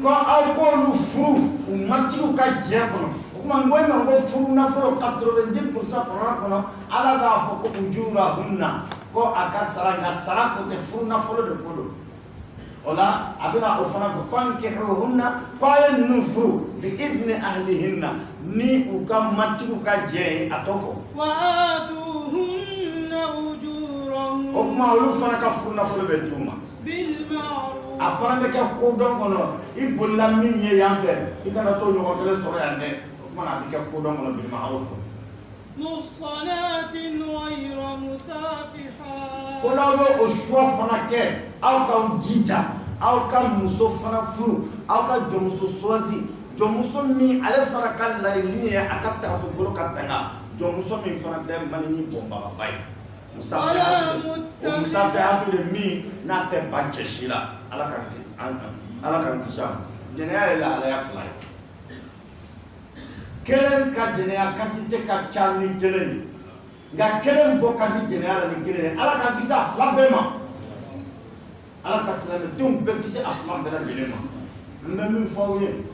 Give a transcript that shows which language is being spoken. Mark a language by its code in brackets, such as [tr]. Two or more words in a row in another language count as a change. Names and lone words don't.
[bm] ko aw k'olu furu u matigiw ka jɛ kɔnɔ o kuma n ko e ma ko furu nafolo 90% kɔnɔ Ala b'a fɔ ko ujurahunna ko a ka sara nka sara ko tɛ furu nafolo de ko don o la a bɛna o fana fɔ fankihuhunna ko a ye ninnu furu [ar] بإذن أهلهن [bm] ni u ka matigiw ka jɛ ye a tɔ fɔ [ar] وآتوهن أجورهن [bm] o kuma olu fana ka furu nafolo bɛ d'u ma [ar] بالمعروف [bm] a fana bɛ kɛ kodɔn kɔnɔ i bolila min ye yan fɛ i kana t'o ɲɔgɔn kelen sɔrɔ yan dɛ o kuma a bɛ kɛ kodɔn kɔnɔ [ar] بالمعروف محصنات غير مسافحات [bm] ko n'aw bɛ o choix fana kɛ aw k'aw jija aw ka muso fana furu aw ka jɔnmuso choisi jɔnmuso min ale fana ka laɲini ye a ka tagafɛ bolo ka tanga jɔnmuso min fana tɛ manini bɔnbagaba ye musafihatu de min n'a tɛ ban cɛ si la Ala k'an kisi a ma jɛnɛya ye lahalaya fila ye kelen ka jɛnɛya quantité ka ca ni kelen ye nka kelen bɔ ka di jɛnɛya la ni kelen ye Ala k'an kisi a fila bɛɛ ma Ala ka silamɛdenw bɛɛ kisi a fila bɛɛ lajɛlen ma n bɛ min fɔ aw ye